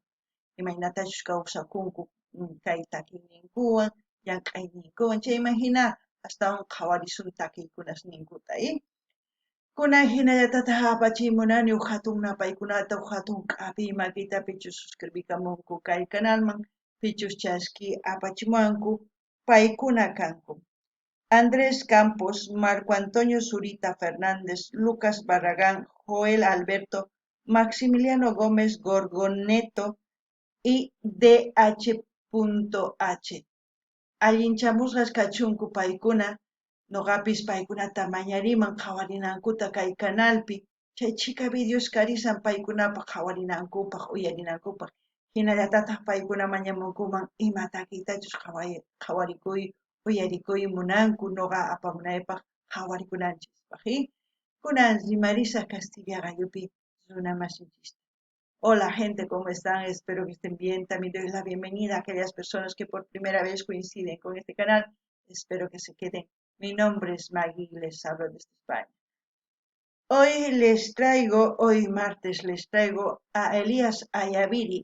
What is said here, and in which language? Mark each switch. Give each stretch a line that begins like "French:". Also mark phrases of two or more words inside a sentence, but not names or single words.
Quechua: Imaynatachus kawsakunku kay takiyninkuwan llank'ayninkuwan chayman hina astawan qhawarisun takiykunas ninkuta kunan hinallatataq apachimunani hatun paykunata hatun q'api makitapichus suscribikamunku kay kanalman pichus chaski apachimuwanku paykuna kanku Andrés Campos, Marco Antonio Zurita Fernández, Lucas Barragán, Joel Alberto, Maximiliano Gómez Gorgoneto y DH.H. Allinchamusqas kachunku paykuna noqapis paykunata mañariman qhawarinankuta kay kanalpi chay chika videos karisan paykunapaq qhawarinankupaq uyarinankupaq hinallatataq paykuna mañamunkuman ima takiytachus qhawarikuy uyarikuy munanku noqa apamunaypaq qhawarikunanchispaq kunan rimarisaq Castilla Gallupi runa masinchista.
Spanish: Hola gente, ¿cómo están? Espero que estén bien. También doy la bienvenida a aquellas personas que por primera vez coinciden con este canal. Espero que se queden. Mi nombre es Maggie y les hablo desde España. Hoy martes, les traigo a Elías Ayaviri.